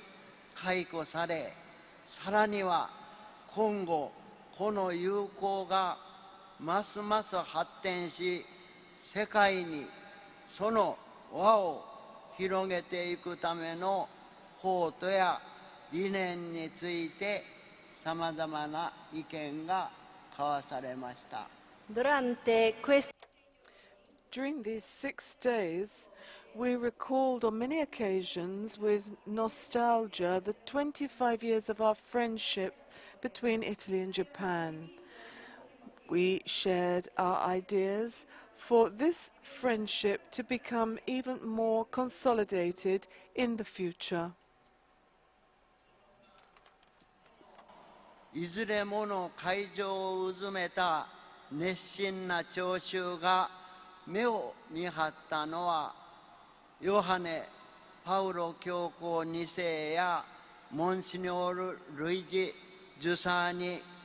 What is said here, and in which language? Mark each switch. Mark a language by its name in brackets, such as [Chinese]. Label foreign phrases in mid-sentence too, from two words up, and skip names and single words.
[Japanese] 回顧され、さらには今後この友好がますます発展し、世界にその輪を広げていくための法とや理念についてさまざまな意見が交わされました。 [Italian] durante questi [English] During these 6 days, we recalled on many occasions with nostalgia the 25 years of our friendship between Italy and Japan. We shared our ideas for this friendship to become even more consolidated in the future. [Japanese] いずれもの会場をうずめた熱心な聴衆が目を見張ったのは、ヨハネ・パウロ教皇2世やモンシニョール・ルイジ・ジュサーニ